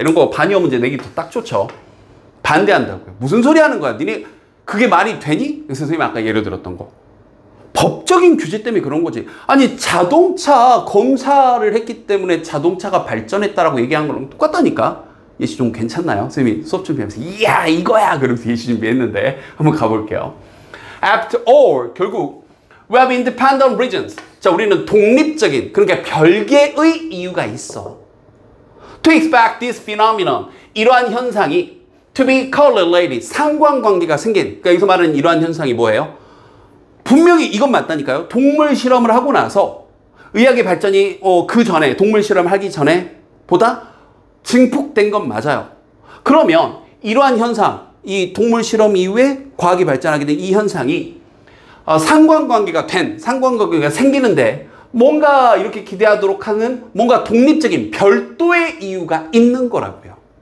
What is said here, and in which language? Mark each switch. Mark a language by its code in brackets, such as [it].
[ko] 이런 거 반의어 문제 내기도 딱 좋죠. 반대한다고요. 무슨 소리 하는 거야? 니네 그게 말이 되니? 선생님이 아까 예를 들었던 거. 법적인 규제 때문에 그런 거지. 아니 자동차 검사를 했기 때문에 자동차가 발전했다라고 얘기한 거랑 똑같다니까. 예시 좀 괜찮나요? 선생님이 수업 준비하면서 이야 이거야 그러면서 예시 준비했는데 한번 가볼게요. [en] After all, 결국 we have independent reasons. [ko] 자, 우리는 독립적인, 그러니까 별개의 이유가 있어. [en] To expect this phenomenon, [ko] 이러한 현상이 [en] to be correlated, [ko] 상관관계가 생긴. 그러니까 여기서 말하는 이러한 현상이 뭐예요? 분명히 이건 맞다니까요. 동물 실험을 하고 나서 의학의 발전이 그 전에 동물 실험을 하기 전에 보다 증폭된 건 맞아요. 그러면 이러한 현상, 이 동물 실험 이후에 과학이 발전하게 된 이 현상이 상관관계가 생기는데 뭔가 이렇게 기대하도록 하는 뭔가 독립적인 별도의 이유가 있는 거라고요.